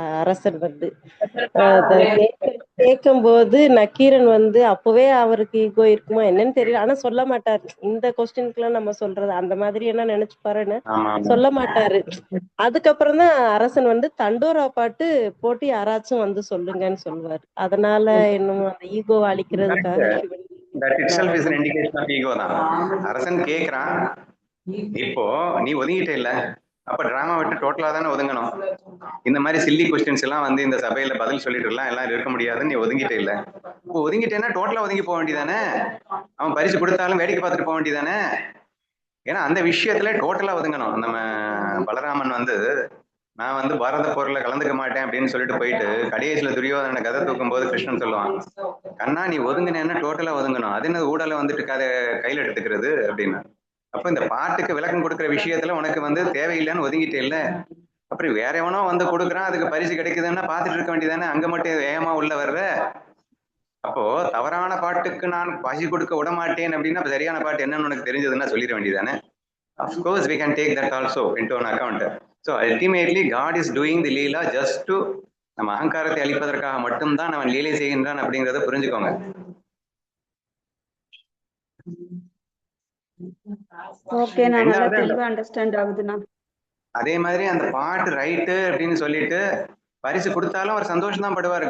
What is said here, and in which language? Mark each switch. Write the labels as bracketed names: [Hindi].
[Tamil] அரசன் வந்து கேட்கும் போது நக்கீரன் வந்து அப்பவே அவருக்கு ஈகோ இருக்குமா என்னன்னு தெரியல, ஆனா சொல்ல மாட்டாரு. இந்த கொஸ்டினுக்கு எல்லாம் நம்ம சொல்றது அந்த மாதிரி என்ன நினைச்சுப்பாருன்னு சொல்ல மாட்டாரு. அதுக்கப்புறம் தான் அரசன் வந்து தண்டோரா பாட்டு போட்டு யாராச்சும் வந்து சொல்லுங்கன்னு சொல்லுவாரு. அதனால இன்னும் அந்த ego அழிக்கிறதுக்காக [English] That itself is an indication of ego தான். [Tamil] அரசன் கேக்குறான், இப்போ நீ ஒதுங்கிட்ட இல்ல, அப்ப டிராமா விட்டு டோட்டலா தானே ஒதுங்கணும். இந்த மாதிரி சில்லி கொஸ்டின்ஸ் எல்லாம் வந்து இந்த சபையில பதில் சொல்லிட்டு எல்லாம் இருக்க முடியாது, நீ ஒதுங்கிட்ட இல்ல. இப்போ ஒதுங்கிட்டேன்னா டோட்டலா ஒதுங்கி போக வேண்டியதானே, அவன் பரிசு கொடுத்தாலும் வேடிக்கை பார்த்துட்டு போக வேண்டியதானே. ஏன்னா அந்த விஷயத்துல டோட்டலா ஒதுங்கணும். நம்ம பலராமன் வந்து நான் வந்து பாரத போர்ல கலந்துக்க மாட்டேன் அப்படின்னு சொல்லிட்டு போயிட்டு கடைசியில துரியோதனனை கதை தூக்கும் போது கிருஷ்ணன் சொல்லுவான், கண்ணா நீ ஒதுங்கினேன்னா டோட்டலா ஒதுங்கணும், அது என்ன ஊடல வந்துட்டு கதை கையில எடுத்துக்கிறது அப்படின்னு. அப்ப இந்த பாட்டுக்கு விளக்கம் கொடுக்குற விஷயத்துல உனக்கு வந்து தேவையில்லைன்னு ஒதுங்கிட்டே இல்ல, அப்புறம் வேற எவனோ வந்து கொடுக்குறான் அதுக்கு பரிசு கிடைக்குதுன்னா பாத்துட்டு இருக்க வேண்டியதானே, அங்க மட்டும் வேகமா உள்ள வர்ற. அப்போ தவறான பாட்டுக்கு நான் பரிசு கொடுக்க விட மாட்டேன் அப்படின்னா சரியான பாட்டு என்னன்னு உனக்கு தெரிஞ்சதுன்னா சொல்லிட வேண்டியதானே. [English] Of course we can take that also into an account. So ultimately God is doing the leela just to [Tamil] நம்ம அகங்காரத்தை அழிப்பதற்காக மட்டும்தான் அவன் லீலை செய்கின்றான் அப்படிங்கறத புரிஞ்சுக்கோங்க. ஓகே நான் நல்லா தெளிவா அண்டர்ஸ்டாண்ட் ஆகுதுண்ணா. அதே மாதிரி அந்த பாட்டு ரைட்டு அப்படின்னு சொல்லிட்டு பரிசு கொடுத்தாலும் அவர் சந்தோஷம் தான் படுவார்.